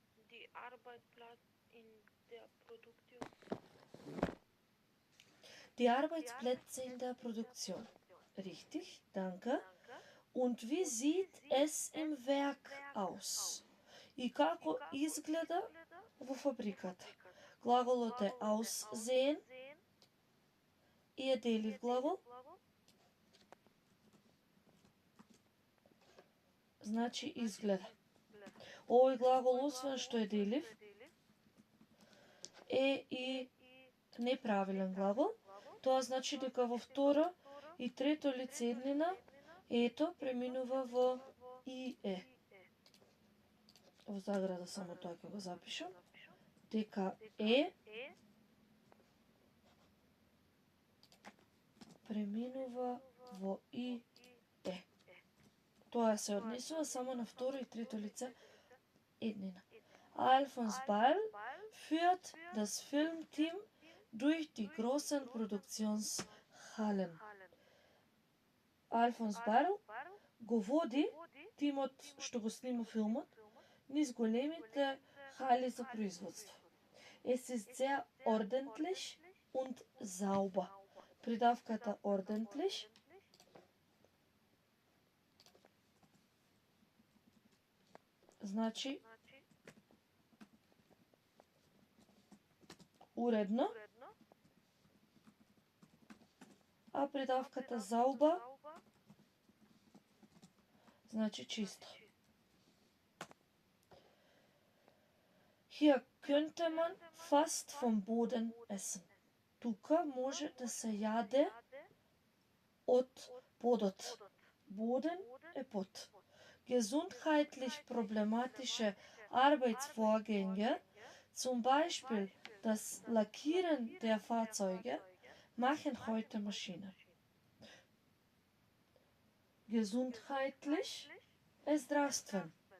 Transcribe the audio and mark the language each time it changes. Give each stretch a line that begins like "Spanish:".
German: Die Arbeitsplatz in der Produktion. Die Arbeitsplätze in der Produktion. Richtig, danke. Und wie sieht es im Werk aus?
Macedonian: И како изгледа во фабриката? Глаголот е aussehen и е делив глагол. Значи изгледа. Овој глагол, освен што е делив, е и неправилен глагол. Тоа значи дека во второ и трето лице еднина ето преминува во ие. Во заграда само тоа ќе го запишам. Дека е преминува во ие. Тоа се однесува само на второ и трето лице еднина.
German: Alfons Ball führt das Filmteam durch die großen Produktionshallen.
Macedonian: Alfons Ball го води тимот што го снима филмот низ големите хали за производство.
German: Es ist sehr ordentlich und sauber.
Macedonian: Придавката ordentlich значи уредно, а придавката sauber значи чисто.
German: Hier könnte man fast vom Boden essen.
Macedonian: Тука може да се јаде од подот. Boden е под.
German: Gesundheitlich problematische Arbeitsvorgänge, zum Beispiel das Lackieren der Fahrzeuge, machen heute Maschinen.
Macedonian: Gesundheitlich е здравствен.